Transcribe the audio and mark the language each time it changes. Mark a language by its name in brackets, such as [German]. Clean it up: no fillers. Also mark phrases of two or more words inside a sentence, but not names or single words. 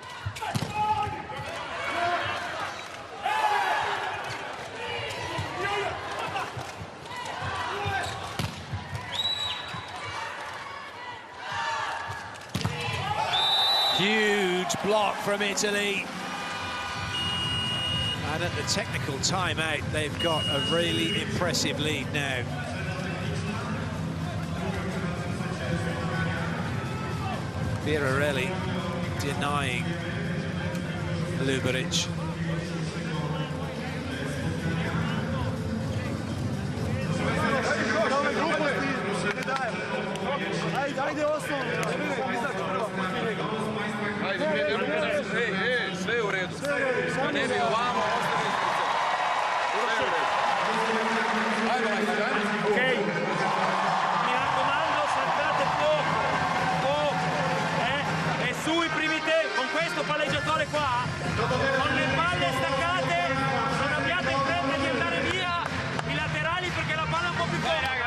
[English] Huge block from Italy. And at the technical timeout, they've got a really impressive lead now. Birarelli denying Luberic. [Serbian] Sve je u redu. A ne bi ovamo ostavili [Italian] Ok, mi raccomando, saltate poco, e su i primi tempi, con questo palleggiatore qua, con le palle staccate, non abbiate in fretta di andare via i laterali perché la palla è un po' più corta.